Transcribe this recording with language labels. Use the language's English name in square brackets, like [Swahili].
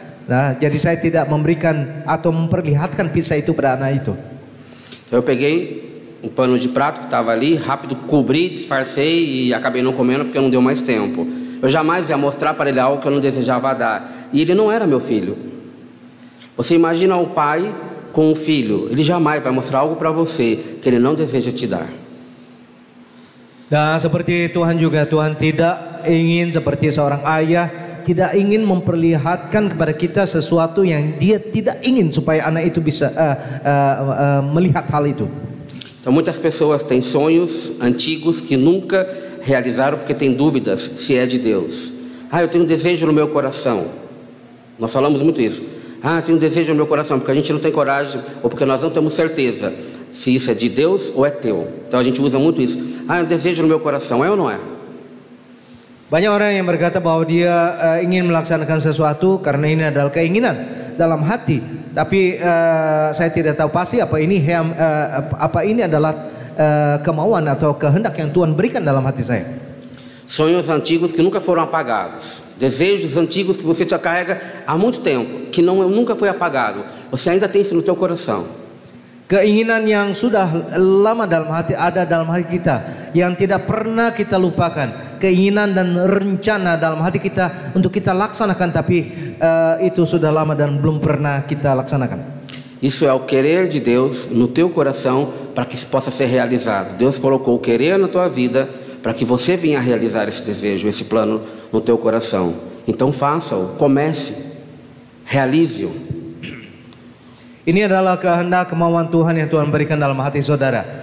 [Indonesian] Nah, jadi saya tidak memberikan atau memperlihatkan pizza itu pada anak itu. [Portuguese] Eu peguei pano de prato que estava ali, rápido cobri, disfarcei e acabei não comendo porque não deu mais tempo. Eu jamais ia mostrar para ele algo que eu não desejava dar. E ele não era meu filho. Você imagina o pai com o filho, ele jamais vai mostrar algo para você que ele não deseja te dar. [Indonesian] Dan seperti Tuhan juga, Tuhan tidak ingin seperti seorang ayah, tidak ingin memperlihatkan kepada kita sesuatu yang dia tidak ingin supaya anak itu bisa melihat hal itu. [Portuguese] Então muitas pessoas têm sonhos antigos que nunca realizaram porque têm dúvidas se é de Deus. Eu tenho um desejo no meu coração. Nós falamos muito isso. Eu tenho um desejo no meu coração, porque a gente não tem coragem, ou porque nós não temos certeza se isso é de Deus ou é teu. Então a gente usa muito isso. Um desejo no meu coração, é ou não é? [Indonesian] Banyak orang yang berkata bahwa dia ingin melaksanakan sesuatu karena ini adalah keinginan dalam hati. Tapi saya tidak tahu pasti apa ini adalah kemauan atau kehendak yang Tuhan berikan dalam hati saya. [Portuguese] Sonhos antigos que nunca foram apagados, desejos antigos que você já carrega há muito tempo, que nunca foi apagado. Você ainda tem isso no teu coração. [Indonesian] Keinginan yang sudah lama dalam hati ada dalam hati kita yang tidak pernah kita lupakan. Keinginan dan rencana dalam hati kita untuk kita laksanakan, tapi itu sudah lama dan belum pernah kita laksanakan. [Portuguese] Isso é o querer de Deus no teu coração para que isso possa ser realizado. Deus colocou o querer na tua vida para que você venha a realizar esse desejo, esse plano no teu coração. Então faça-o, comece, realize-o. [Indonesian] Ini adalah kehendak kemauan Tuhan yang Tuhan berikan dalam hati saudara.